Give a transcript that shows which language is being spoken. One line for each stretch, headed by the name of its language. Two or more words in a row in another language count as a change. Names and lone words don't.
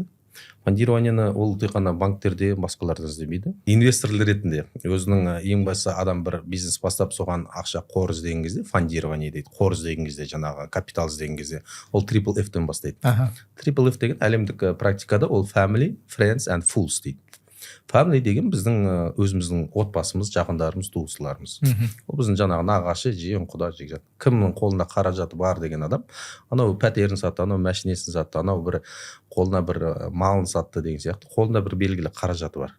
Kazakh: Фондированияны ол тек қана банктерде, басқаларда іздемейді. Инвестор ретінде өзінің ең басты адам бір бизнес бастап соған ақша қор іздеген кезде фондирование дейді. Қор іздеген кезде, капитал іздеген кезде ол Triple F-тен бастайды. Triple F деген әлемдік практикада ол
English: family, friends and fools
Kazakh: дейді. Family деген біздің өзіміздің отбасымыз, жақындарымыз, туыстыларымыз. Ол біздің нағашы, жиен, құда, жекжат. Кімнің қолында қаражаты бар деген адам, анау пәтерін сатты, анау машинесін сатты, анау бір қолына бір малын сатты деген сияқты, қолында бір белгілі қаражаты бар.